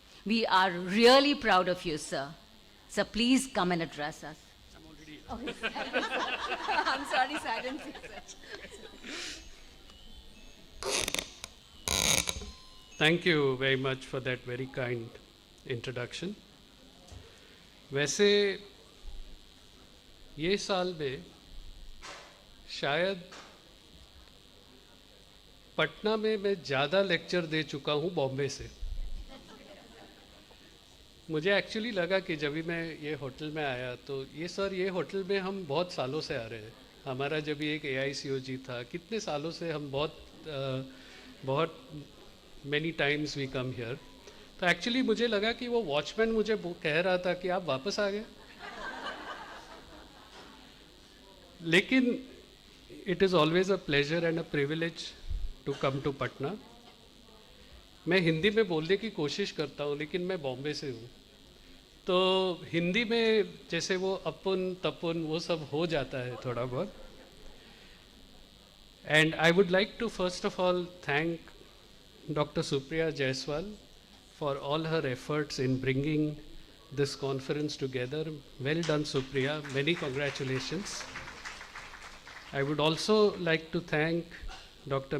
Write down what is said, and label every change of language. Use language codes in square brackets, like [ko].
[en] We are really proud of you, sir. Sir, please come and address us. I'm sorry, sir, I didn't see such. Thank you very much for that very kind introduction. [hi] वैसे ये साल में शायद पटना में मैं ज़्यादा lecture दे चुका हूँ बॉम्बे से. मुझे एक्चुअली लगा कि जब भी मैं ये होटल में आया तो ये होटल में हम बहुत सालों से आ रहे हैं. हमारा जब भी एक AICOG था, कितने सालों से हम बहुत [en] many times we come here. [hi] तो एक्चुअली मुझे लगा कि वो वॉचमैन मुझे कह रहा था कि आप वापस आ गए. [en] लेकिन it is always a pleasure and a privilege to come to Patna. [hi] मैं हिंदी में बोलने की कोशिश करता हूँ, लेकिन मैं बॉम्बे से हूँ, तो हिंदी में जैसे वो अपन तपुन वो सब हो जाता है थोड़ा बहुत. [en] And I would like to first of all thank Dr. Supriya Jaiswal for all her efforts in bringing this conference together. Well done, Supriya. Many congratulations. I would also like to thank Dr.